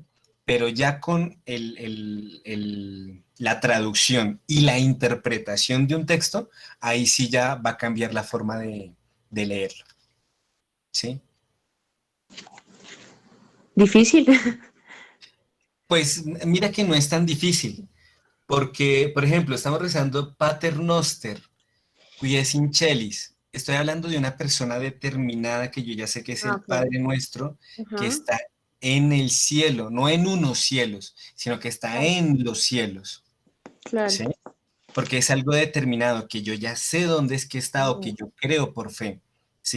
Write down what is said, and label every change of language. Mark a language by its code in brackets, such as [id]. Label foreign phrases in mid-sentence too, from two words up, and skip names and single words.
[es] Pero ya con la traducción y la interpretación de un texto, ahí sí ya va a cambiar la forma de leerlo. ¿Sí? Difícil. Pues mira que no es tan difícil, porque, por ejemplo, estamos rezando [la] Pater Noster, qui es in celis. [es] Estoy hablando de una persona determinada que yo ya sé que es el Ok. Padre Nuestro, que Ajá. está en el cielo, no en unos cielos, sino que está en los cielos. Claro. ¿Sí? Porque es algo determinado, que yo ya sé dónde es que está o que yo creo por fe, ¿sí?